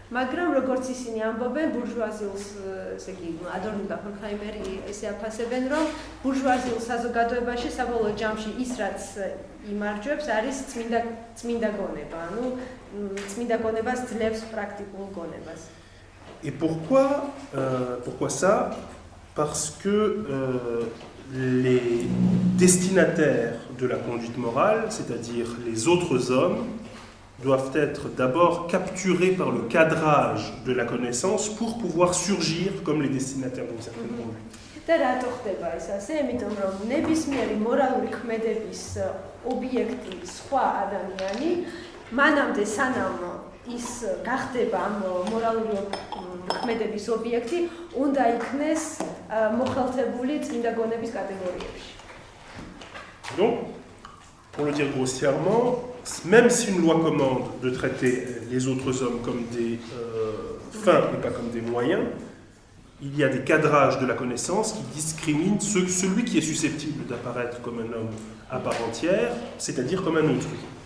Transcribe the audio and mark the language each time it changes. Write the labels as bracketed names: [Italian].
[Georgian] მაგრამ როგორც ისინი ამბობენ, ბურჟუაზიულს, ესე იგი, ადორნო და ჰორქჰაიმერი ესე აფასებენ, რომ ბურჟუაზიულ საზოგადოებაში საბოლოო ჯამში ის რაც იმარჯვებს არის წმინდა გონება, ანუ წმინდა გონებას ძლევს პრაქტიკულ გონებას. [French] Et pourquoi ça? Parce que les destinataires de la conduite morale, c'est-à-dire les autres hommes, doivent être d'abord capturés par le cadrage de la connaissance pour pouvoir surgir comme les destinataires d'une certaine conduite. [Georgian] და რატო ხდება ეს ასე? იმიტომ რომ ნებისმიერი მორალური ქმედების ობიექტი სხვა ადამიანი მანამდე სანამ ის გახდება ამ მორალური ქმედების ობიექტი, უნდა იქნეს მოხელთებული წმინდა გონების კატეგორიებში. [French] Donc, pour le dire grossièrement, même si une loi commande de traiter les autres hommes comme des fins et pas comme des moyens, il y a des cadrages de la connaissance qui discriminent celui qui est susceptible d'apparaître comme un homme à part entière, c'est-à-dire comme un autrui.